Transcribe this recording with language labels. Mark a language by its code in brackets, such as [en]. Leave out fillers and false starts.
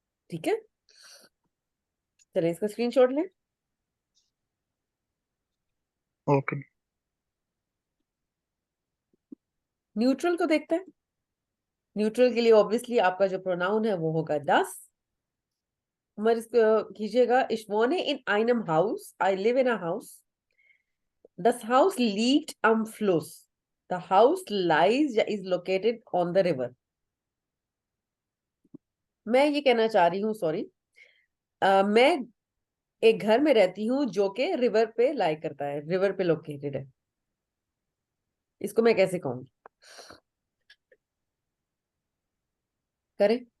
[hi] ठीक है, चलिए इसका स्क्रीनशॉट लें। ओके। न्यूट्रल को देखते हैं। न्यूट्रल के लिए ऑब्वियसली आपका जो प्रोनाउन है वो होगा das। उमर इसको कीजिएगा, [de] ich wohne in einem Haus, [en] I live in a house, [de] das Haus liegt am Fluss, [en] the house lies [hi] या [en] is located on the river। [hi] मैं ये कहना चाह रही हूँ, सॉरी, मैं एक घर में रहती हूँ जो कि रिवर पे लाई करता है, रिवर पे लोकेटेड है। इसको मैं कैसे कहूँ? करें?